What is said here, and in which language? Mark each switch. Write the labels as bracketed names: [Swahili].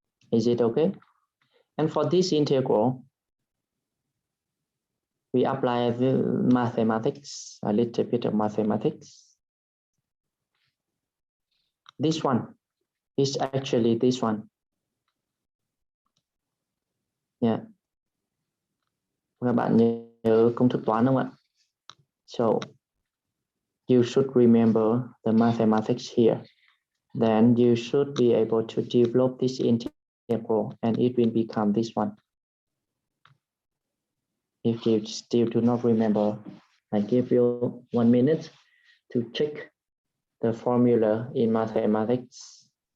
[English] Is it okay? And for this integral, we apply the mathematics, a little bit of mathematics. This one is actually this one. Yeah. [Vietnamese] Các bạn nhớ công thức toán không ạ? [English] So you should remember the mathematics here. Then you should be able to develop this integral and it will become this one. If you still do not remember, I give you 1 minute to check the formula in mathematics.